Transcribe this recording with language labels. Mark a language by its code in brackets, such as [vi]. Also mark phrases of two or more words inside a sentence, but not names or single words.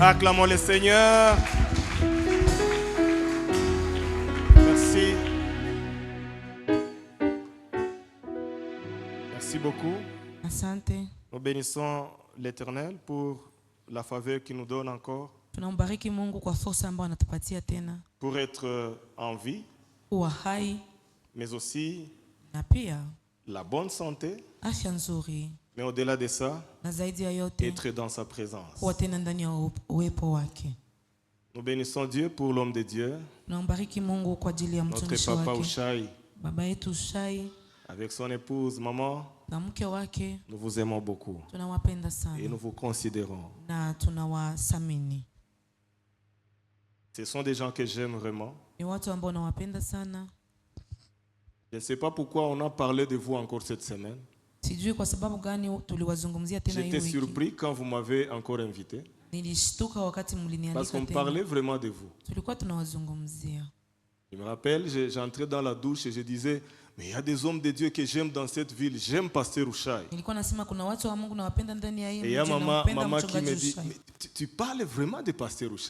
[fr] Acclamons le Seigneur. Merci. Merci beaucoup. [sw] Asante. [fr] Nous bénissons l'Éternel pour la faveur qu'il nous donne encore. [sw] Tunambariki Mungu kwa fursa ambayo anatupatia tena. [fr] Pour être en vie. [sw] Kuwa hai. [fr] Mais aussi [sw] na pia [fr] la bonne santé. [sw] Afya nzuri. [fr] Mais au-delà de ça, [sw] na zaidi ya yote, [fr] être dans sa présence. [sw] kuwa tena ndani ya uwepo wake. [fr] Nous bénissons Dieu pour l'homme de Dieu. [sw] Tunambariki Mungu kwa ajili ya mtumishi wake. [fr] Notre papa Ushai. [sw] Baba yetu Ushai. [fr] Avec son épouse, maman. [sw] Na mke wake. [fr] Nous vous aimons beaucoup. [sw] Tunawapenda sana. [fr] Et nous vous considérons. [sw] Na tunawasamini. [fr] Ce sont des gens que j'aime vraiment. [sw] Ni watu ambao nawapenda sana. [fr] Je ne sais pas pourquoi on a parlé de vous encore cette semaine. [sw] Sijui kwa sababu gani tuliwazungumzia tena hiyo wiki. [fr] J'étais surpris quand vous m'avez encore invité. [sw] Nilishtuka wakati mlinialika tena. [fr] Parce qu'on parlait vraiment de vous. [sw] Tulikuwa tunawazungumzia. [fr] Je me rappelle, j'entrais dans la douche et je disais, mais il y a des hommes de Dieu que j'aime dans cette ville. J'aime Pasteur Ushai. Et il y a maman qui me dit, mais tu parles vraiment de Pasteur Ushai.